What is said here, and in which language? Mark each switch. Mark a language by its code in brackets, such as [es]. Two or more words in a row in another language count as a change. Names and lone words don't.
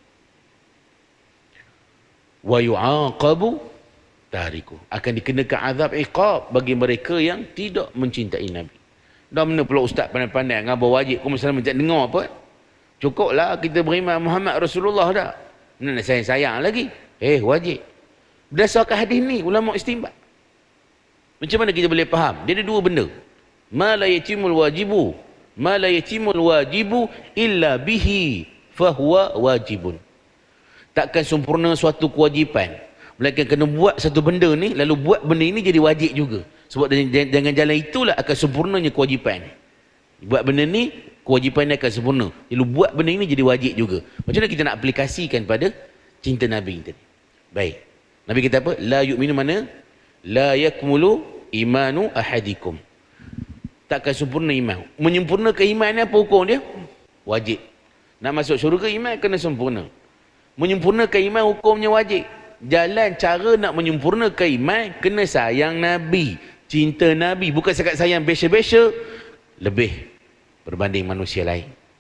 [ar] Wa yu'aqabu tariku, [ms] akan dikenakan azab iqab bagi mereka yang tidak mencintai Nabi. Dah mana pula ustaz pandai-pandai ngabar wajib, kau mesti tak dengar apa? Cukuplah kita beriman Muhammad Rasulullah dah. Mana nak sayang-sayang lagi? Wajib. Berdasarkan hadis ni ulama istinbat. Macam mana kita boleh faham? Dia ada dua benda. [ar] ما لا يتم الواجب. ما لا يتم الواجب إلا به فهو واجب. [ms] Takkan sempurna suatu kewajipan, melainkan kena buat satu benda ni, lalu buat benda ini jadi wajib juga. Sebab dengan jalan itulah akan sempurnanya kewajipan. Buat benda ni, kewajipan ni akan sempurna. Lalu buat benda ini jadi wajib juga. Macam mana kita nak aplikasikan pada cinta Nabi tadi? Baik. Nabi kata apa? [ar] لا يؤمن mana? لا يكمل إيمان أحدكم. [ms] Takkan sempurna iman. Menyempurnakan iman ni apa hukum dia? Wajib. Nak masuk syurga iman kena sempurna. Menyempurnakan iman hukumnya wajib. Jalan cara nak menyempurnakan iman kena sayang Nabi, cinta Nabi, bukan sekat sayang biasa-biasa lebih berbanding manusia lain.